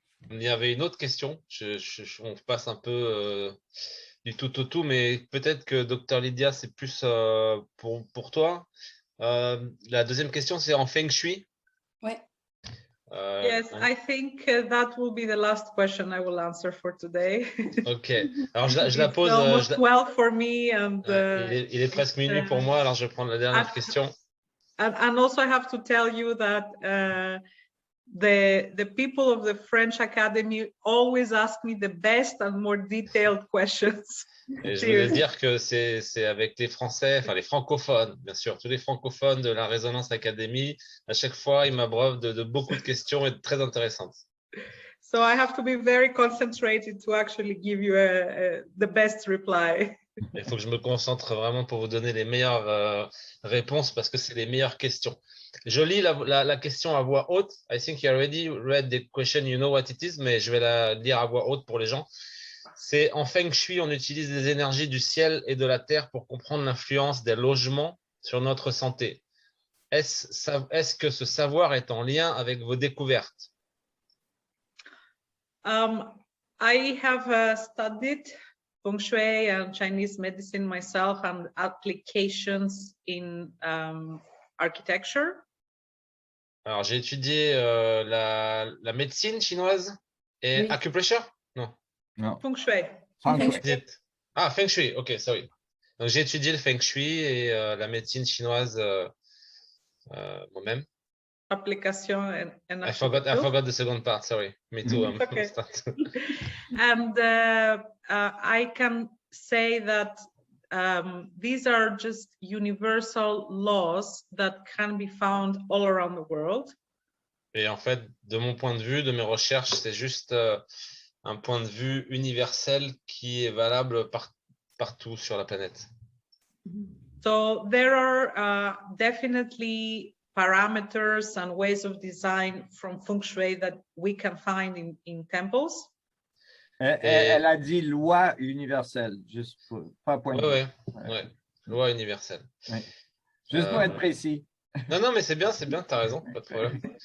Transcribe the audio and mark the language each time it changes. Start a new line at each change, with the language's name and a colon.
French: Il y avait une autre question. On passe un peu du tout au tout, mais peut-être que Dr. Lydia, c'est plus pour toi. La deuxième question, c'est en Feng Shui. Ouais.
English: Yes, I think that will be the last question I will answer for today.
French: Ok. Alors je la pose.
English: Almost 12 for me and.
French: Il est presque minuit pour moi, alors je vais prendre la dernière question.
English: And also I have to tell you that the people of the French Academy always ask me the best and more detailed questions.
French: Et je voulais dire que c'est avec les Français, enfin les francophones, bien sûr, tous les francophones de la Résonance Academy. À chaque fois, ils m'abreuvent de beaucoup de questions et très intéressantes.
English: So I have to be very concentrated to actually give you the best reply.
French: Il faut que je me concentre vraiment pour vous donner les meilleures réponses parce que c'est les meilleures questions. Je lis la question à voix haute.
English: I think you already read the question, you know what it is,
French: mais je vais la lire à voix haute pour les gens. C'est en Feng Shui, on utilise les énergies du ciel et de la terre pour comprendre l'influence des logements sur notre santé. Est-ce que ce savoir est en lien avec vos découvertes?
English: I have studied Feng Shui and Chinese medicine myself and applications in architecture.
French: Alors, j'ai étudié la médecine chinoise et acupressure. Non. Non. Feng Shui. Feng
English: Shui. Ah, Feng Shui, ok, sorry.
French: Donc j'ai étudié le Feng Shui et la médecine chinoise moi-même.
English: Application and I forgot the second part, sorry. Me too. Okay. And I can say that these are just universal laws that can be found all around the world.
French: Et en fait, de mon point de vue, de mes recherches, c'est juste un point de vue universel qui est valable partout sur la planète.
English: So there are definitely parameters and ways of design from Feng Shui that we can find in temples.
French: Elle a dit loi universelle, juste pas point de vue. Ouais. Loi universelle. Ouais. Juste pour être précis. Non, mais c'est bien, t'as raison, pas de problème.